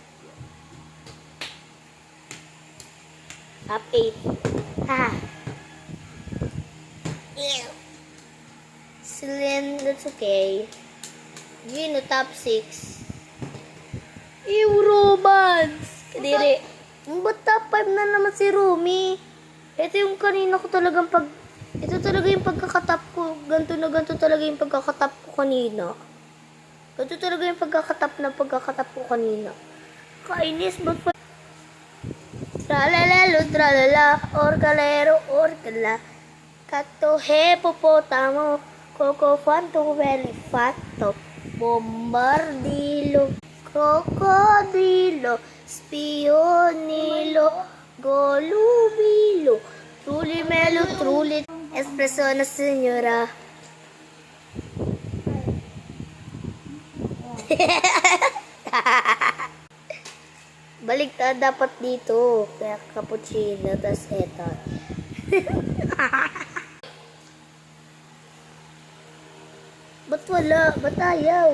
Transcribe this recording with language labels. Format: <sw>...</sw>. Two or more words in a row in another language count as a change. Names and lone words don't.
<en>Top 8. Ha. Ew. Celine, that's okay. Gino, top 6. Ew, romance.</en> <tl>Kadiri. Ba't top 5 na naman si Rumi? Ito yung kanina ko talagang ito talaga yung pagkakatap ko. Ganto na ganto talaga yung pagkakatap ko kanina. Ganto talaga yung pagkakatap ko kanina. Kainis, ba't pa? Tralalalo, tralala, orkalero, orkala. Kato, hepopotamo, kokofanto, velifato, bombardilo, krokodilo, spionilo, golubilo, trulimelo, trulit, espresso na senyora. Baligtad dapat dito. Kaya cappuccino, tas eto. Ba't wala? Ba't ayaw?</tl>